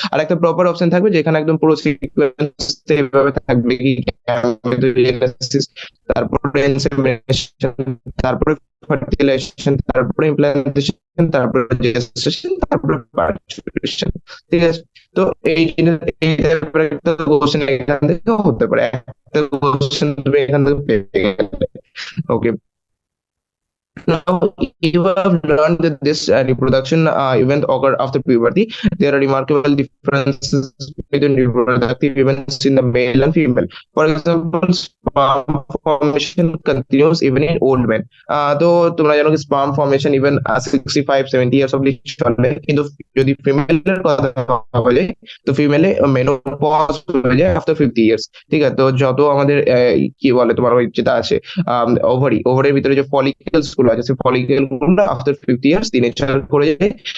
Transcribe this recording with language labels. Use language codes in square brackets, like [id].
[bn] আর একটা proper option থাকবে যেখানে একদম পুরো সিকোয়েন্স এভাবে থাকবে কি গ্যামেটোজেনেসিস, তারপরে ইনসেমিনেশন, তারপরে ফার্টিলাইজেশন, তারপরে ইমপ্ল্যান্টেশন, তারপরে জেস্টেশন, তারপরে পার্চুরেশন। ঠিক আছে, তো এই এই টাইপের একটা কোশ্চেন এখান থেকে হতে পারে। একটা কোশ্চেন তুমি এখান থেকে পেয়ে গেলে। [en] Okay, now you have learned that this reproduction event occur after puberty. There are remarkable differences between reproductive events in the male and female. For example, sperm formation continues even in old men. [bn] তো তোমরা জানো কি sperm formation even 65-70 years অবধি চলে, কিন্তু যদি ফিমেলের কথা বলা যায় তো ফিমেলে মেনোপজ হয়ে যায় আফটার 50 ইয়ার্স। ঠিক আছে, তো যত আমাদের কি বলে তোমার ওই যেটা আছে ওভারির ভিতরে যে ফলিকেলস গুলো আছে, সেই ফলিকেল গুলো আফটার 50 ইয়ার্স ডিনেচার করে যায়।